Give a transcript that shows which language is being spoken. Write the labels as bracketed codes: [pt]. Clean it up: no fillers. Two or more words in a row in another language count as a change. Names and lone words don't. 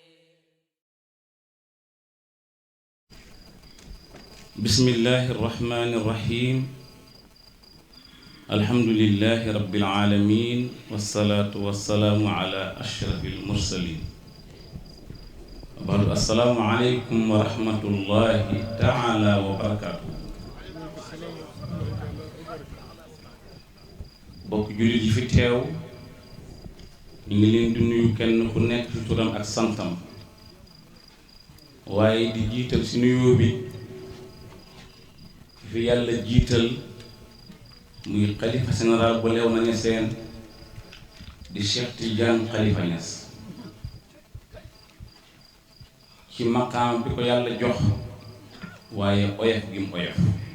[ar] بسم الله الرحمن الرحيم. الحمد لله رب العالمين والصلاة والسلام على أشرف المرسلين. السلام عليكم ورحمة الله تعالى وبركاته. [wo] bokk jullit yi fi teew ñu ngi leen di nuyu kenn ku nekk ci turam ak santam waaye di jiital ci nuyoo bi fi yàlla jiital muy xalifa général bu Léona Niassène di Cheikh Tidiane Khalifa Niass ci maqaam bi ko yàlla jox waaye oyof gi mu oyof